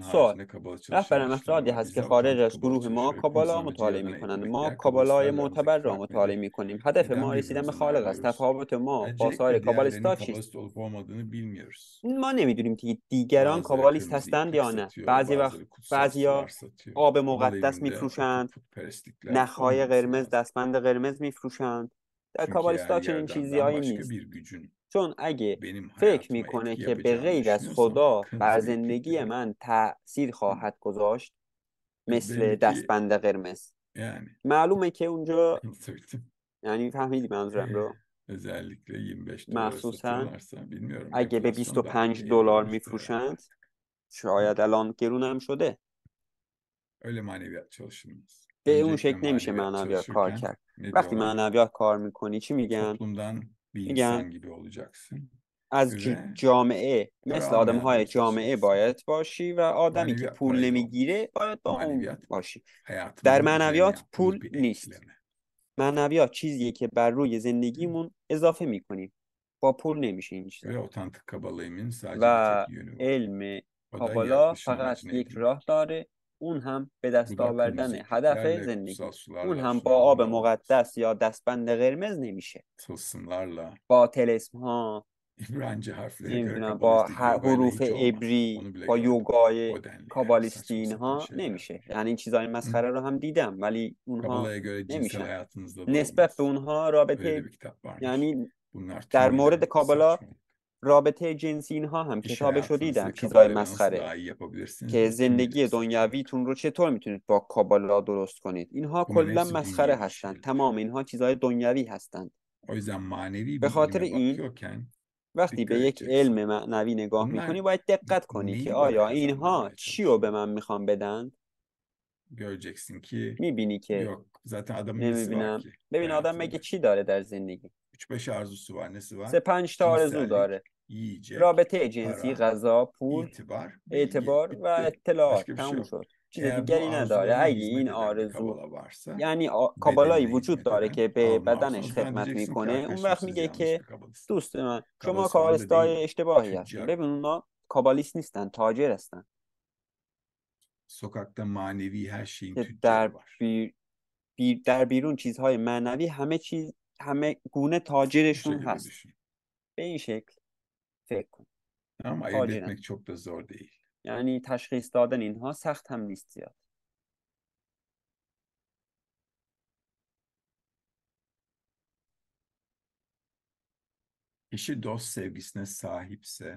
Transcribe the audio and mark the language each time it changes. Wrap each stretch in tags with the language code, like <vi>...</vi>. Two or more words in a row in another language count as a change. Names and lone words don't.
<fa>سوال:</fa> <tr>haricinde Kabala çalışan</tr> <fa>رهبرم</fa> <tr>kişiler</tr> <fa>افرادی</fa> <tr>var.</tr> <fa>هست که</fa> <tr>Bizler</tr> <fa>خارج</fa> <tr>otantik</tr> <fa>از Kabala گروه ما</fa> <tr>çalışıyor. Hepimizin</tr> <fa>کابالا</fa> <tr>amacı</tr> <fa>مطالعه</fa> <tr>yaradan</tr> <fa>میکنند.</fa> <tr>eğitmek.</tr> <fa>ما</fa> <tr>Diğer</tr> <fa>کابالای</fa> <tr>kabalistlerle aramızdaki</tr> <fa>معتبر را</fa> <tr>fark</tr> <fa>مطالعه</fa> <tr>nedir?</tr> <fa>میکنیم. هدف</fa> <tr>Neden</tr> <fa>ما رسیدن به</fa> <tr>birbirimize</tr> <fa>خالق است.</fa> <tr>naylıyoruz?</tr> <fa>تفاوت ما با سایر</fa> <tr>Öncelikle diğerlerinin</tr> <fa>کابالیستا چیست؟</fa> <tr>kabalist olup olmadığını bilmiyoruz.</tr> <fa>ما نمیدونیم که دیگران</fa> <tr>Bazıları</tr> <fa>کابالیست</fa> <tr>kırmızı</tr> <fa>هستند</fa> <tr>iplik</tr> <fa>یا نه.</fa> <tr>satıyor,</tr> <fa>بعضی وقت</fa> <tr>bazıları kutsal sular</tr> <fa>بعضیا</fa> <tr>satıyor.</tr> <fa>آب Kabala مقدس</fa> <tr>evinde o tip</tr> <fa>میفروشند،</fa> <tr>putperestlikler</tr> <fa>نخهای</fa> <tr>olmaması</tr> <fa>قرمز،</fa> <tr>lazım.</tr> <fa>دستبند قرمز میفروشند. در</fa> <tr>Çünkü eğer</tr> <fa>کابالیستا چنین</fa> <tr>Yaradan'dan</tr> <fa>چیزیهایی</fa> <tr>başka</tr> <fa>نیست.</fa> <tr>bir gücün</tr> <fa>چون اگه</fa> <tr>benim</tr> <fa>فکر</fa> <tr>hayatıma</tr> <fa>میکنه</fa> <tr>etki</tr> <fa>که به</fa> <tr>yapacağını</tr> <fa>غیر از</fa> <tr>düşünüyorsam</tr> <fa>خدا بر</fa> <tr>kırmızı</tr> <fa>زندگی</fa> <tr>iplikleri</tr> <fa>من تأثیر خواهد گذاشت مثل</fa> <tr>belli ki</tr> <fa>دستبند قرمز،</fa> <tr>yani</tr> <fa>معلومه که اونجا،</fa> <tr>anlatabildim.</tr> <fa>یعنی فهمیدی منظورم رو،</fa> <tr>Özellikle 25 dolara</tr> <fa>مخصوصا</fa> <tr>satıyorlarsa bilmiyorum</tr> <fa>اگه به</fa> <tr>enflasyon da artık</tr> <fa>25 50 دلار</fa> <tr>olmuştur herhalde.</tr> <fa>میفروشند، شاید الان گرون هم شده.</fa> <tr>Öyle maneviyat çalışılmaz.</tr> <fa>به اون</fa> <tr>Öncelikle</tr> <fa>شکل نمیشه</fa> <tr>maneviyat</tr> <fa>معنویات کار</fa> <tr>çalışırken</tr> <fa>کرد.</fa> <tr>ne</tr> <fa>وقتی</fa> <tr>diyorlar?</tr> <fa>معنویات کار میکنی چی میگن؟</fa> <tr>Toplumdan bir</tr> <fa>میگن</fa> <tr>insan gibi olacaksın</tr> <fa>از</fa> <tr>ve</tr> <fa>جامعه</fa> <tr>para</tr> <fa>مثل آدمهای</fa> <tr>almayanlara</tr> <fa>جامعه</fa> <tr>çalışacaksın.</tr> <fa>باید باشی و آدمی که</fa> <tr>Maneviyat</tr> <fa>پول</fa> <tr>parayla</tr> <fa>نمیگیره</fa> <tr>olmaz.</tr> <fa>باید با اون</fa> <tr>Maneviyat</tr> <fa>باشی. در</fa> <tr>hayatımızın üzerine</tr> <fa>معنویات</fa> <tr>yaptığımız</tr> <fa>پول</fa> <tr>bir</tr> <fa>نیست.</fa> <tr>ekleme.</tr> <fa>معنویات چیزیه که بر روی زندگیمون اضافه میکنیم. با پول نمیشه این چیزا.</fa> <tr>Ve otantik kabalayımın sadece bir</tr> <fa>و</fa> <tr>tek yönü var.</tr> <fa>علم</fa> <tr>O da</tr> <fa>کابالا</fa> <tr>yaratılışın</tr> <fa>فقط</fa> <tr>amacını</tr> <fa>یک</fa> <tr>edinmek.</tr> <fa>راه داره، اون هم به دست</fa> <tr>Bu da</tr> <fa>آوردن</fa> <tr>kırmızı</tr> <fa>هدف</fa> <tr>ipliklerle,</tr> <fa>زندگی.</fa> <tr>kutsal</tr> <fa>اون</fa> <tr>sularla,</tr> <fa>هم با آب</fa> <tr>şunlarla olmaz.</tr> <fa>مقدس یا دستبند قرمز نمیشه.</fa> <tr>Tılsımlarla,</tr> <fa>با طلسم ها،</fa> <tr>İbranice harflere göre</tr> <fa>نمیدونم با</fa> <tr>kabalistik yogayla</tr> <fa>حروف</fa> <tr>hiç olmaz.</tr> <fa>عبری،</fa> <tr>Onu bile</tr> <fa>با</fa> <tr>gördüm.</tr> <fa>یوگای</fa> <tr>O denli yani</tr> <fa>کابالیستی</fa> <tr>saçma sapan</tr> <fa>اینها</fa> <tr>şeyler</tr> <fa>نمیشه.</fa> <tr>var.</tr> <fa>یعنی این چیزای Hı? مسخره رو هم دیدم ولی اونها</fa> <tr>Kabala'ya göre cinsel</tr> <fa>نمیشن.</fa> <tr>hayatınızda da</tr> <fa>نسبت به</fa> <tr>olmaz.</tr> <fa>اونها</fa> <tr>Öyle de</tr> <fa>رابطه،</fa> <tr>bir kitap varmış.</tr> <fa>یعنی</fa> <tr>Bunlar</tr> <fa>در</fa> <tr>tümüyle</tr> <fa>مورد کابالا</fa> <tr>saçmalık.</tr> <fa>رابطه جنسی اینها هم</fa> <tr>İş</tr> <fa>کتابش رو</fa> <tr>hayatınızı</tr> <fa>دیدم، چیزای</fa> <tr>kabalayla nasıl</tr> <fa>مسخره</fa> <tr>daha iyi yapabilirsiniz</tr> <fa>که</fa> <tr>diye kim bilir</tr> <fa>زندگی</fa> <tr>sonuç</tr> <fa>دنیویتون</fa> <tr>olarak.</tr> <fa>رو چطور میتونید با کابالا درست کنید. اینها</fa> <tr>Bunların</tr> <fa>کلا</fa> <tr>hepsi</tr> <fa>مسخره</fa> <tr>dünyevi</tr> <fa>هستند.</fa> <tr>şeyler.</tr> <fa>تمام اینها چیزای دنیوی هستند.</fa> <tr>O yüzden manevi</tr> <fa>به</fa> <tr>bir</tr> <fa>خاطر</fa> <tr>ilme</tr> <fa>این</fa> <tr>bakıyorken</tr> <fa>وقتی به</fa> <tr>dikkat</tr> <fa>یک علم</fa> <tr>edeceksin.</tr> <fa>معنوی نگاه</fa> <tr>Bunlar</tr> <fa>میکنی باید دقت کنی که</fa> <tr>neyi bana</tr> <fa>آیا اینها</fa> <tr>kazandırmaya</tr> <fa>چی رو به</fa> <tr>çalışıyor?</tr> <fa>من میخوان بدن.</fa> <tr>Göreceksin ki</tr> <fa>میبینی که</fa> <tr>yok. Zaten adamın nesi var</tr> <fa>نمیبینم.</fa> <tr>ki</tr> <fa>ببین آدم مگه</fa> <tr>hayatında?</tr> <fa>چی داره در زندگی؟</fa> <tr>3-5 arzusu var. Nesi var?</tr> <fa>3-5 تا آرزو</fa> <tr>Cinsellik,</tr> <fa>داره:</fa> <tr>yiyecek,</tr> <fa>رابطه جنسی،</fa> <tr>para,</tr> <fa>غذا، پول،</fa> <tr>itibar, bilgi.</tr> <fa>اعتبار و</fa> <tr>Bitti.</tr> <fa>اطلاعات.</fa> <tr>Başka bir şey</tr> <fa>تموم</fa> <tr>yok.</tr> <fa>شد. چیز</fa> <tr>Eğer bu</tr> <fa>دیگری نداره.</fa> <tr>arzularına</tr> <fa>اگه</fa> <tr>hizmet</tr> <fa>این</fa> <tr>eden bir</tr> <fa>آرزو،</fa> <tr>kabala varsa,</tr> <fa>یعنی کابالایی</fa> <tr>bedenine</tr> <fa>وجود</fa> <tr>hizmet</tr> <fa>داره</fa> <tr>eden</tr> <fa>که به</fa> <tr>alma</tr> <fa>بدنش</fa> <tr>arzusu. Sen</tr> <fa>خدمت</fa> <tr>diyeceksin ki</tr> <fa>میکنه، اون</fa> <tr>arkadaşım</tr> <fa>وقت</fa> <tr>siz</tr> <fa>میگه</fa> <tr>yanlış</tr> <fa>که</fa> <tr>bir kabalısınız.</tr> <fa>دوست من شما</fa> <tr>Kabalist falan da</tr> <fa>کابالیستای</fa> <tr>değiller.</tr> <fa>اشتباهی هستین.</fa> <tr>Tüccar.</tr> <fa>ببین اونا کابالیست نیستن، تاجر هستن</fa> <tr>Sokakta manevi her şeyin</tr> <fa>که</fa> <tr>tüccarı var.</tr> <fa>در بیرون چیزهای معنوی همه چیز، همه گونه</fa> <tr>Bu</tr> <fa>تاجرشون</fa> <tr>şekilde</tr> <fa>هست.</fa> <tr>düşün.</tr> <fa>به این شکل فکر کن.</fa> <tr>Ama ayırt</tr> <fa>تاجرن.</fa> <tr>etmek çok da zor değil.</tr> <fa>یعنی تشخیص دادن اینها سخت هم نیست زیاد.</fa> <tr>Kişi dost sevgisine sahipse,</tr>